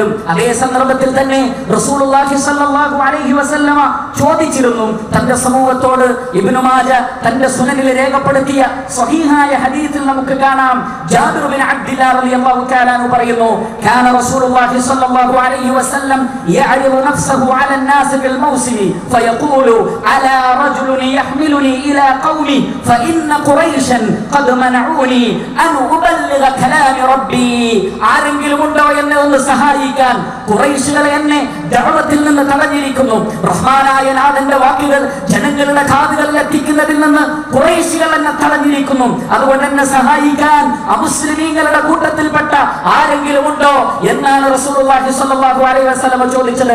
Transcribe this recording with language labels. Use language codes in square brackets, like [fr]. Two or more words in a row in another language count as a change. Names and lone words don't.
[ml] അതേ സന്ദർഭത്തിൽ തന്നെ റസൂലുള്ളാഹി [ar] صلى الله عليه وسلم [ml] ചോദിച്ചിരുന്നു തന്റെ സമൂഹത്തോട്. ഇബ്നു മാജ തന്റെ സുനനിൽ രേഖപ്പെടുത്തിയ സ്വഹീഹായ ഹദീസിൽ നമുക്ക് കാണാം, ജാബിർ ബിൻ അബ്ദില്ലാഹ് [ar] رضي الله تعالى عنه പറയുന്നു, كان رسول الله صلى الله عليه وسلم يعرض نفسه على الناس في الموسم فيقول على رجل يحملني الى قومي فان قريشا قد منعوني ان ابلغ كلام ربي. [ml] ആരെങ്കിലും ഉണ്ടോ എന്നെ ഒന്ന് സഹായിക്കാൻ? ഖുറൈശികൾ എന്നെ ദഅവത്തിൽ നിന്ന് തടഞ്ഞിരിക്കുന്നു. റഹ്മാനായ നാഥന്റെ വാക്കുകൾ ജനങ്ങളുടെ കാതുകളിൽ എത്തിക്കുന്നതിൽ നിന്ന് ഖുറൈശികൾ എന്നെ തടഞ്ഞിരിക്കുന്നു. അതുകൊണ്ട് എന്നെ സഹായിക്കാൻ അമുസ്ലിമീങ്ങളുടെ കൂട്ടത്തിൽപ്പെട്ട ആരെങ്കിലും ഉണ്ടോ എന്നാണ് റസൂലുള്ളാഹി [ar] صلى الله عليه وسلم [ml] ചോദിച്ചത്.